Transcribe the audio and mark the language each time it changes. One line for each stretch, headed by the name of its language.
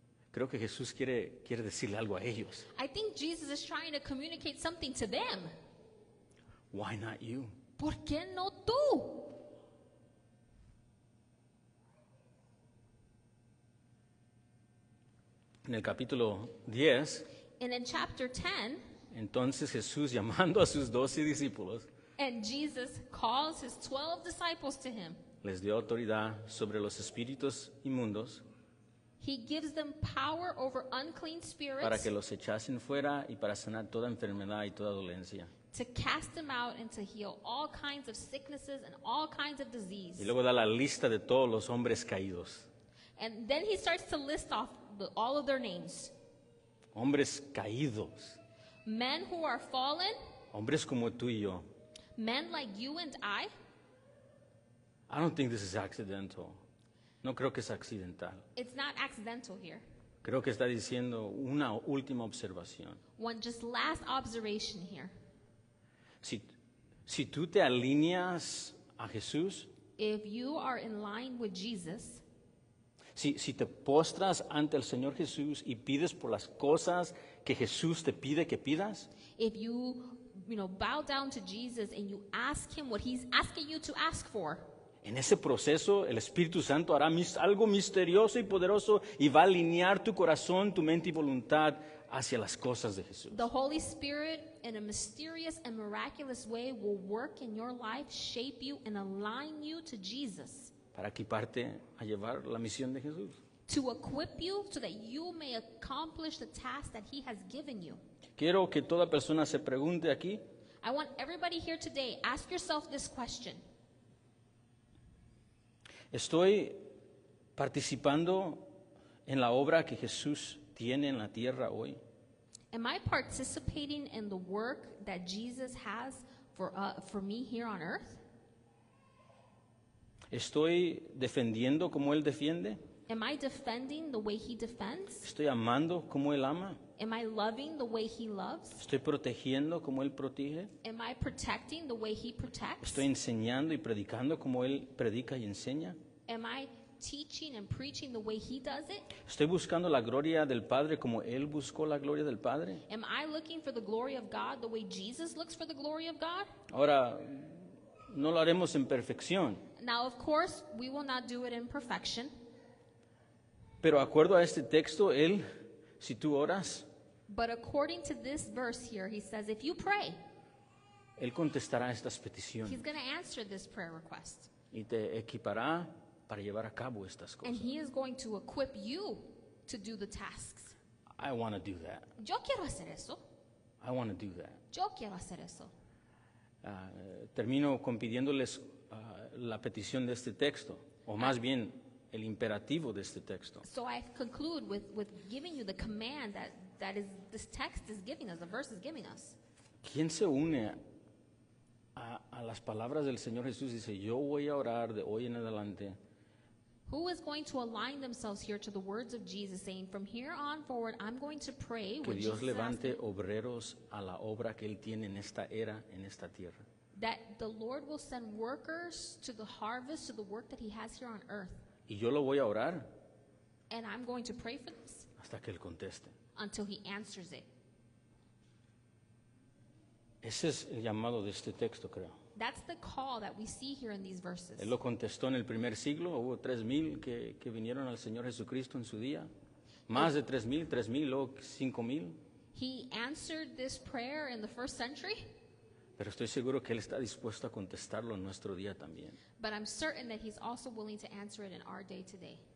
Spanish: creo que Jesús quiere decirle algo a ellos.
English: I think Jesus is trying to communicate something to them. Why not you?
Spanish: ¿Por qué no tú? En el capítulo 10,
English: And in chapter 10,
Spanish: entonces Jesús, llamando a sus 12 discípulos,
English: and Jesus calls his 12 disciples to him.
Spanish: les dio autoridad sobre los espíritus inmundos
English: He gives them power over unclean
Spanish: para
English: spirits
Spanish: que los echasen fuera y para sanar toda enfermedad y toda dolencia.
English: to cast them out and to heal all kinds of sicknesses and all kinds of disease.
Spanish: Y luego da la lista de todos los hombres caídos.
English: And then he starts to list off all of their names.
Spanish: Hombres caídos.
English: Men who are fallen,
Spanish: Hombres como tú y yo.
English: men like you and I don't think this is accidental.
Spanish: No creo que es accidental.
English: It's not accidental here.
Spanish: Creo que está diciendo una última observación.
English: One just last observation here.
Spanish: Si tú te alineas a Jesús,
English: If you are in line with Jesus,
Spanish: si te postras ante el Señor Jesús y pides por las cosas que Jesús te pide que pidas,
English: if you bow down to Jesus and you ask him what he's asking you to ask for,
Spanish: En ese proceso, el Espíritu Santo hará algo misterioso y poderoso y va a alinear tu corazón, tu mente y voluntad hacia las cosas de Jesús.
English: The Holy Spirit, in a mysterious and miraculous way, will work in your life, shape you, and align you to Jesus,
Spanish: Para equiparte a llevar la misión de Jesús.
English: to equip you so that you may accomplish the task that He has given you.
Spanish: Quiero que toda persona se pregunte aquí,
English: I want everybody here today, ask yourself this question.
Spanish: ¿estoy participando en la obra que Jesús tiene en la tierra hoy?
English: Am I participating in the work that Jesus has for me here on earth?
Spanish: ¿Estoy defendiendo como Él defiende?
English: Am I defending the way He defends?
Spanish: ¿Estoy amando como Él ama?
English: Am I loving the way He loves?
Spanish: ¿Estoy protegiendo como Él protege?
English: Am I protecting the way He protects?
Spanish: ¿Estoy enseñando y predicando como Él predica y enseña?
English: Am I teaching and preaching the way He does it?
Spanish: ¿Estoy buscando la gloria del Padre como Él buscó la gloria del Padre?
English: Am I looking for the glory of God the way Jesus looks for the glory of God?
Spanish: Ahora, no lo haremos en perfección,
English: Now, of course, we will not do it in perfection,
Spanish: pero acuerdo a este texto, Él, si tú oras,
English: but according to this verse here, He says, if you pray,
Spanish: Él contestará estas
English: He's
Spanish: peticiones
English: going to answer this prayer request.
Spanish: y te equipará para llevar a cabo estas
English: And
Spanish: cosas.
English: He is going to equip you to do the tasks. I want to do that.
Spanish: Yo quiero hacer eso.
English: I want to do that.
Spanish: Yo quiero hacer eso. Termino con pidiéndoles la petición de este texto, o más bien el imperativo de este texto.
English: So I conclude with giving you the command that is this text is giving us, the verse is giving us.
Spanish: ¿Quién se une a las palabras del Señor Jesús? Dice, yo voy a orar de hoy en adelante
English: Who is going to align themselves here to the words of Jesus, saying, from here on forward, I'm going to pray
Spanish: que
English: with
Spanish: Dios
English: Jesus
Spanish: levante obreros a la obra que Él tiene en esta era, en esta tierra.
English: that the Lord will send workers to the harvest, to the work that He has here on earth.
Spanish: Y yo lo voy a orar
English: And I'm going to pray for this
Spanish: hasta que Él conteste.
English: until He answers it.
Spanish: Ese es el llamado de este texto, creo.
English: That's the call that we see here in these verses.
Spanish: Él lo contestó en el primer siglo, hubo 3,000 que vinieron al Señor Jesucristo en su día. Más de 3,000, luego 5,000.
English: He answered this prayer in the first century,
Spanish: Pero estoy seguro que Él está dispuesto a contestarlo en nuestro día también.
English: but I'm certain that He's also willing to answer it in our day today.